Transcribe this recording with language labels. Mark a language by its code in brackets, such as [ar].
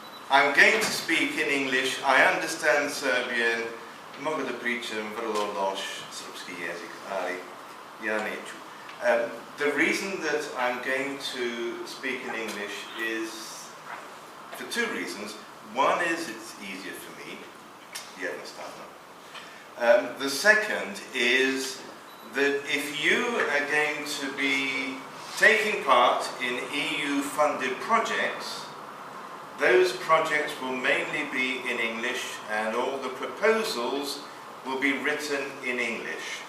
[en] I'm going to speak in English. I understand Serbian. [sr] Mogu da pričam vrlo loš srpski jezik, ali ja neću. [en] The reason that I'm going to speak in English is for two reasons. One is it's easier for me. Jednostavno. The second is that if you are going to be taking part in EU-funded projects, those projects will mainly be in English and all the proposals will be written in English.